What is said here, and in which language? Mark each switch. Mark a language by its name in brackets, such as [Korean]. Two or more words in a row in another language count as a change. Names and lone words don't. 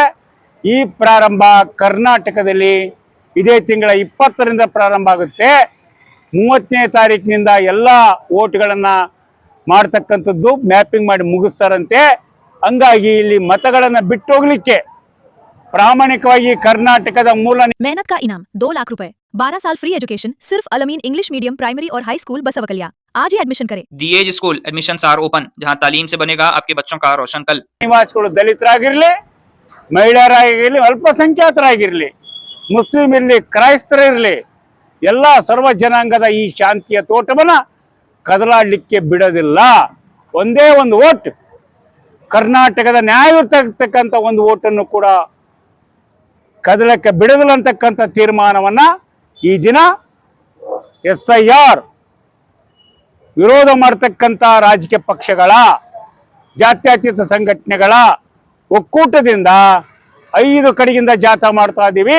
[Kannada] ಈ ಪ್ರಾರಂಭ ಕರ್ನಾಟಕದಲ್ಲಿ ಇದೇ ತಿಂಗಳ 20ರಿಂದ ಪ್ರಾರಂಭ ಆಗುತ್ತೆ. 30ನೇ ತಾರೀಕಿನಿಂದ ಎಲ್ಲ ವೋಟ್ಗಳನ್ನು ಮಾಡ್ತಕ್ಕಂಥದ್ದು ಮ್ಯಾಪಿಂಗ್ ಮಾಡಿ ಮುಗಿಸ್ತಾರಂತೆ. ಹಂಗಾಗಿ ಇಲ್ಲಿ ಮತಗಳನ್ನು ಬಿಟ್ಟು ಹೋಗ್ಲಿಕ್ಕೆ ಪ್ರಾಮಾಣಿಕವಾಗಿ ಕರ್ನಾಟಕದ ಮೂಲ [Hindi] मेहनत का इनाम ₹2 लाख, 12 साल [English] free education [Hindi] सिर्फ अलमीन इंग्लिश मीडियम प्राइमरी और हाई स्कूल बसवकलिया। आज ही एडमिशन करें। [English] The Age School admissions are open, [Hindi] जहां तालीम से बनेगा आपके बच्चों का रोशन कल। [Kannada] ನಿವಾಸಿಗಳು ದಲಿತರಾಗಿರಲಿ, ಮಹಿಳೆಯರಾಗಿರಲಿ, ಅಲ್ಪಸಂಖ್ಯಾತರಾಗಿರಲಿ, ಮುಸ್ಲಿಂ ಇರಲಿ, ಕ್ರೈಸ್ತರಿರಲಿ, ಎಲ್ಲ ಸರ್ವ ಜನಾಂಗದ ಈ ಶಾಂತಿಯ ತೋಟವನ್ನ ಕದಲಾಡಲಿಕ್ಕೆ ಬಿಡೋದಿಲ್ಲ. ಒಂದೇ ಒಂದು ವೋಟ್, ಕರ್ನಾಟಕದ ನ್ಯಾಯಯುತಕ್ಕಂಥ ಒಂದು ವೋಟನ್ನು ಕೂಡ ಕದಲಕ್ಕೆ ಬಿಡೋದಿಲ್ಲ ಅಂತಕ್ಕಂಥ ತೀರ್ಮಾನವನ್ನ ಈ ದಿನ SIR ವಿರೋಧ ಮಾಡತಕ್ಕಂಥ ರಾಜಕೀಯ ಪಕ್ಷಗಳ, ಜಾತ್ಯತೀತ ಸಂಘಟನೆಗಳ ಒಕ್ಕೂಟದಿಂದ 5 ಕಡೆಯಿಂದ ಜಾಥಾ ಮಾಡ್ತಾ ಇದ್ದೀವಿ.